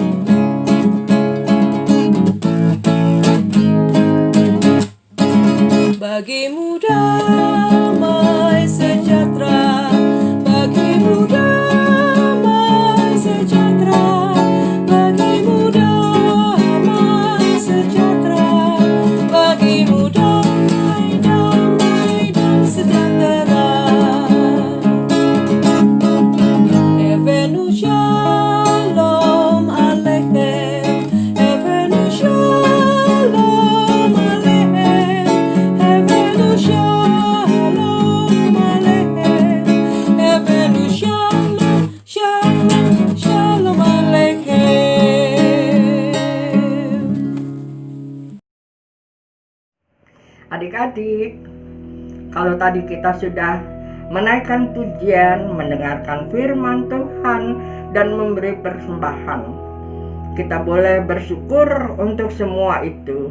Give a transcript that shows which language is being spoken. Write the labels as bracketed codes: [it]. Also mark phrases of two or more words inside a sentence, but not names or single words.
[id] Bagimu damai sejahtera, bagimu damai sejahtera, bagimu damai sejahtera, bagimu damai, damai dan sejahtera. [he] הבאנו שלום עליכם, הבאנו שלום עליכם, הבאנו שלום עליכם, הבאנו שלום, שלום, שלום עליכם. [id] Adik-adik, kalau tadi kita sudah menaikkan pujian, mendengarkan firman Tuhan, dan memberi persembahan, kita boleh bersyukur untuk semua itu.